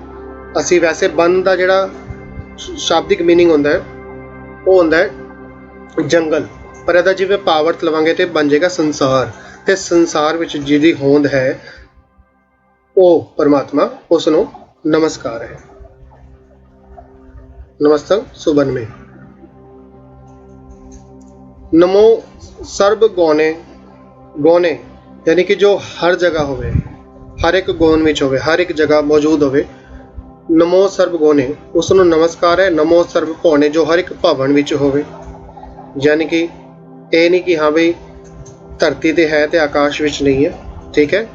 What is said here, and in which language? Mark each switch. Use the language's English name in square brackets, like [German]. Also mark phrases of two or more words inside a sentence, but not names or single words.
[Punjabi] ਬਨ ਅਸੀਂ ਵੈਸੇ ਬਨ ਦਾ ਜਿਹੜਾ ਸ਼ਾਬਦਿਕ ਮੀਨਿੰਗ ਹੁੰਦਾ ਹੈ ਉਹ ਹੁੰਦਾ ਹੈ ਜੰਗਲ, ਪਰ ਇਹਦਾ ਜਿਵੇਂ ਭਾਵ ਲਵਾਂਗੇ ਤੇ ਬਣ ਜਾਏਗਾ ਸੰਸਾਰ। ਤੇ ਸੰਸਾਰ ਵਿੱਚ ਜਿਹਦੀ ਹੋਂਦ ਹੈ ਉਹ ਪਰਮਾਤਮਾ, ਉਸ ਨੂੰ ਨਮਸਕਾਰ ਹੈ। [Braj] नमस्तंग सुबन में। नमो सर्ब गौने, [Punjabi] ਗੌਣੇ ਯਾਨੀ ਕਿ ਜੋ ਹਰ ਜਗ੍ਹਾ ਹੋਵੇ, ਹਰ ਇੱਕ ਗੌਣ ਵਿੱਚ ਹੋਵੇ, ਹਰ ਇੱਕ ਜਗ੍ਹਾ ਮੌਜੂਦ ਹੋਵੇ। [Braj] नमो सर्ब गौने [Punjabi] ਉਸਨੂੰ ਨਮਸਕਾਰ ਹੈ। [Braj] नमो सर्ब भौने [Punjabi] ਜੋ ਹਰ ਇੱਕ ਭਵਨ ਵਿੱਚ ਹੋਵੇ, ਯਾਨੀ ਕਿ ਇਹ ਨਹੀਂ ਕਿ ਹਾਂ ਭਾਈ ਧਰਤੀ ਤੇ ਹੈ ਤੇ ਆਕਾਸ਼ ਵਿੱਚ ਨਹੀਂ ਹੈ, ਠੀਕ ਹੈ।